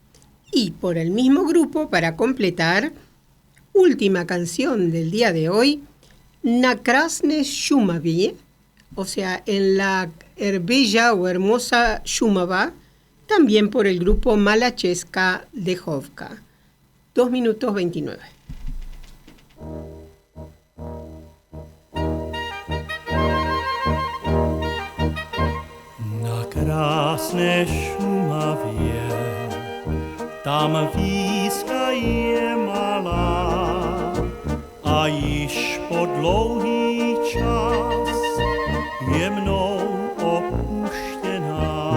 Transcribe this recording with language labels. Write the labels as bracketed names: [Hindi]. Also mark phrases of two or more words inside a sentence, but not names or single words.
[Spanish] Y por el mismo grupo, para completar, última canción del día de hoy, Na krásné Šumavě, o sea, en la bella o hermosa Šumava, también por el grupo Mala Česká dechovka. 2 minutos 29. [Czech] Na krásné Šumavě, tam výska je malá a již po dlouhý čas je mnou opuštěná.